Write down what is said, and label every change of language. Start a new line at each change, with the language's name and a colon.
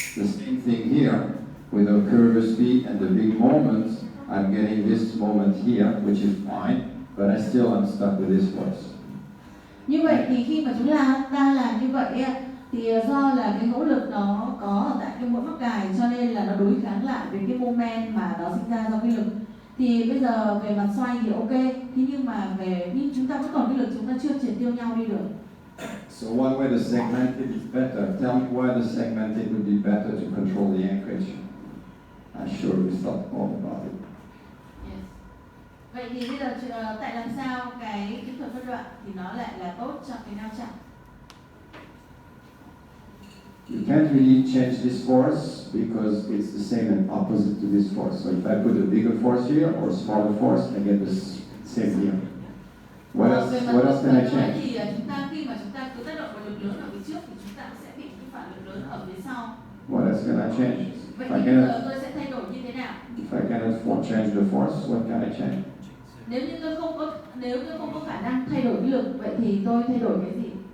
English: The same thing here with the curve speed and the big moments. I'm getting this moment here, which is fine, but I still am stuck with this force.
Vietnamese: Như vậy thì khi mà chúng ta làm như vậy thì do là cái hỗ lực nó có ở tại cái mũi mắc cài, cho nên là nó đối kháng lại với cái moment mà nó sinh ra do cái lực. Thì bây giờ về mặt xoay thì ok, thế nhưng chúng ta vẫn còn cái lực, chúng ta chưa triệt tiêu nhau đi được.
English: So one way the segmented is better. Tell me why the segmented would be better to control the anchorage. I'm sure you thought more about it. Yes.
Vietnamese: Vậy thì bây giờ tại làm sao cái kỹ thuật phân đoạn thì nó lại là tốt cho cái neo chạm?
English: You can't really change this force because it's the same and opposite to this force. So if I put a bigger force here or a smaller force, I get the same here. What else can I change?
Vietnamese: Thì khi mà chúng ta cứ tác động vào lực lớn ở phía trước thì chúng ta sẽ bị cái phản lực lớn ở phía sau.
English: What else can I change?
Vietnamese: Vậy
English: If I
Vietnamese: thì bây giờ
English: cannot,
Vietnamese: tôi sẽ thay đổi như thế nào?
English: if I cannot change the force, what can I change?
Vietnamese: Nếu như tôi không có khả năng thay đổi cái lực, vậy thì tôi thay đổi cái gì?